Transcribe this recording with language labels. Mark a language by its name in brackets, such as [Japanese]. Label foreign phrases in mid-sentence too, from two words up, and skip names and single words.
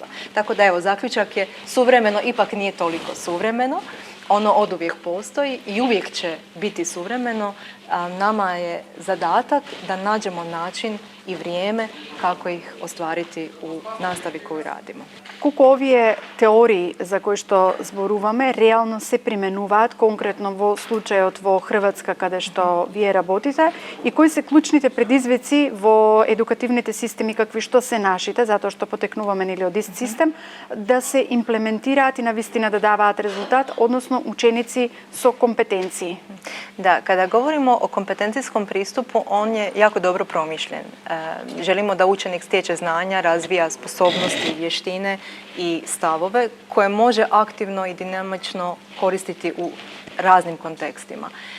[Croatian] Tako da evo, zaključak je suvremeno ipak nije toliko suvremeno. Ono oduvijek postoji i uvijek će biti suvremeno, a nama je zadatak da nađemo način i vrijeme kako ih ostvariti u nastavi koju radimo. [Macedonian] Колку овие теории за кои што зборуваме реално се применуваат конкретно во случајот во Хрватска каде што вие работите и кои се клучните предизвици во едукативните системи какви што се нашите, затоа што потекнуваме нели од ист систем, да се имплементираат и навистина да даваат резултат, односно ученици со компетенции? [Croatian] Da, kada govorimo o kompetencijskom pristupu, on je jako dobro promišljen. Želimo da učenik stječe znanja, razvija sposobnosti, vještine i stavove koje može aktivno i dinamično koristiti u raznim kontekstima.